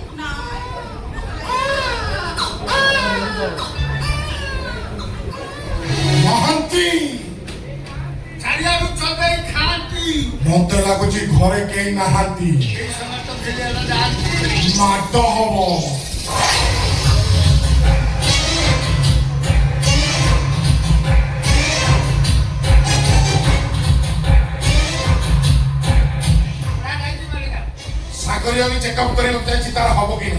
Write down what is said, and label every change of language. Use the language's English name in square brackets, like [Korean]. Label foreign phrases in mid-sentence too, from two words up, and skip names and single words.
[Odia] ମହାନ୍ତି ଚାରିଆଡୁ ଚବେଇ ଖାଆନ୍ତି ମତେ ଲାଗୁଛି ଘରେ କେହି ନାହାନ୍ତି [Bangla] এই সময় তো ফেলে যাচ্ছে [Odia] ମାଡ ହବ ସାଗରିଆ ବି ଚେକଅପ୍ କରିବାକୁ ଯାଇଛି ତାର ହବ କି ନାହିଁ